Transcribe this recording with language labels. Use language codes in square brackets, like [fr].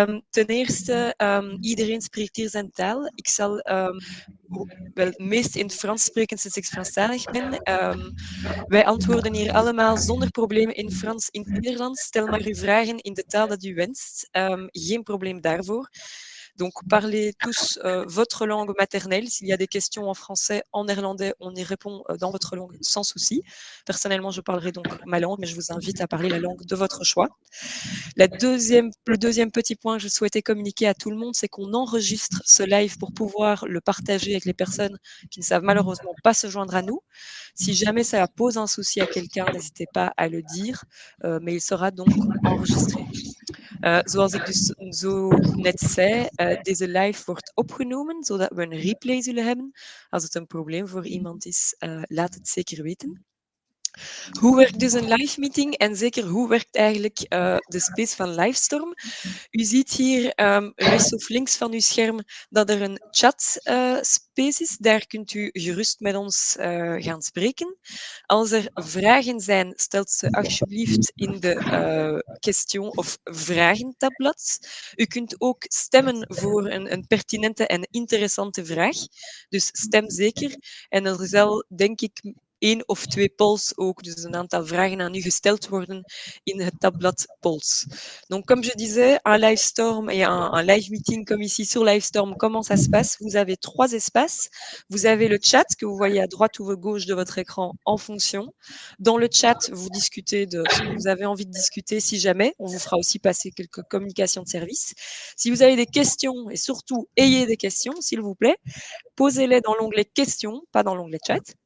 [nl] Ten eerste, iedereen spreekt hier zijn taal. Ik zal wel het meest in het Frans spreken sinds ik Franstalig ben. Wij antwoorden hier allemaal zonder problemen in Frans, in het Nederlands. Stel maar uw vragen in de taal dat u wenst. Geen probleem daarvoor. [fr] Donc, parlez tous votre langue maternelle. S'il y a des questions en français, en néerlandais, on y répond dans votre langue sans souci. Personnellement, je parlerai donc ma langue, mais je vous invite à parler la langue de votre choix. Le deuxième petit point que je souhaitais communiquer à tout le monde, c'est qu'on enregistre ce live pour pouvoir le partager avec les personnes qui ne savent malheureusement pas se joindre à nous. Si jamais ça pose un souci à quelqu'un, n'hésitez pas à le dire, mais il sera donc enregistré. [nl] Zoals ik dus zo net zei, deze live wordt opgenomen, zodat we een replay zullen hebben. Als het een probleem voor iemand is, laat het zeker weten. Hoe werkt dus een live meeting en zeker hoe werkt eigenlijk de space van Livestorm? U ziet hier rechts of links van uw scherm dat er een chat space is. Daar kunt u gerust met ons gaan spreken. Als er vragen zijn, stelt ze alsjeblieft in de question of vragen tabblad. U kunt ook stemmen voor een pertinente en interessante vraag. Dus stem zeker. En er zal, denk ik, 1 of 2 polls ook, dus een aantal vragen aan u gesteld worden in het tabblad polls. [fr] Donc, comme je disais, un Livestorm et un live meeting comme ici sur Livestorm, comment ça se passe? Vous avez 3 espaces. Vous avez le chat que vous voyez à droite ou à gauche de votre écran en fonction. Dans le chat, vous discutez de ce que vous avez envie de discuter si jamais. On vous fera aussi passer quelques communications de service. Si vous avez des questions, et surtout ayez des questions, s'il vous plaît, posez-les dans l'onglet questions, pas dans l'onglet chat.